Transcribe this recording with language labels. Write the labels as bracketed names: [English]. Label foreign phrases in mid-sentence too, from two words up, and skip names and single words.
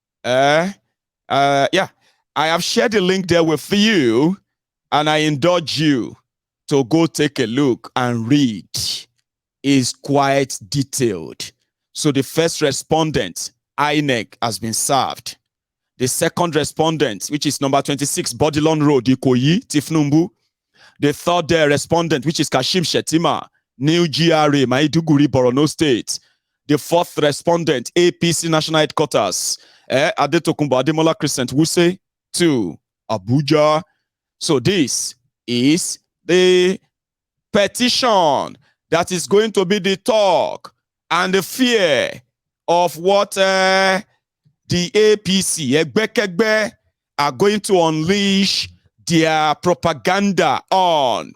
[English] Yeah, I have shared the link there with you, and I indulge you to go take a look and read. It's quite detailed. So the first respondent, INEC, has been served. The second respondent, which is number 26, Bodilon Road, Ikoyi, Tifnumbu. The third respondent, which is Kashim Shetima, New GRA, Maiduguri, Borno State. The fourth respondent, APC National Headquarters, Adetokunbo Ademola Crescent, Wuse 2, Abuja. So this is the petition that is going to be the talk and the fear of what the APC, Egbekegbe, are going to unleash their propaganda on.